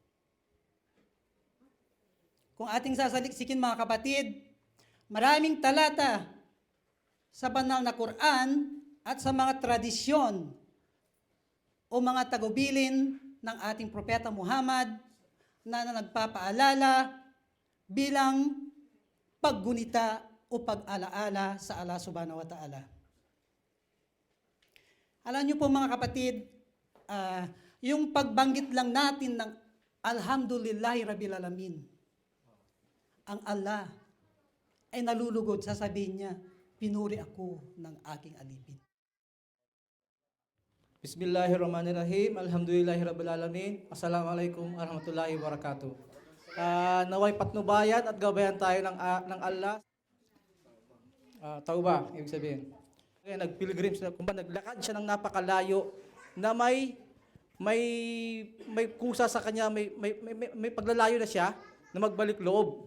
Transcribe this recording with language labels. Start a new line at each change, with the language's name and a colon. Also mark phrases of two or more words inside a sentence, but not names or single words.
Filipino: Kung ating sasaliksikin mga kapatid, maraming talata sa banal na Quran at sa mga tradisyon o mga tagubilin ng ating Propeta Muhammad na nagpapaalala bilang paggunita o pag-alaala sa Allah
Arabic: سبحانه وتعالى.
Filipino: Alam niyo po mga kapatid, yung pagbanggit lang natin ng
Arabic: الحمد لله رب العالمين,
Filipino: ang Allah ay nalulugod, sasabihin niya, pinuri ako ng aking alipin.
Arabic: بسم الله الرحمن الرحيم. الحمد لله رب العالمين. السلام عليكم ورحمة الله وبركاته.
Filipino: Naway patnubayan at gabayan tayo ng Allah. Tauba, ibig sabihin. Kaya nagpilgrims na, kumbaga naglakad siya ng napakalayo na may kusa sa kanya, may paglalayo na siya na magbalik loob.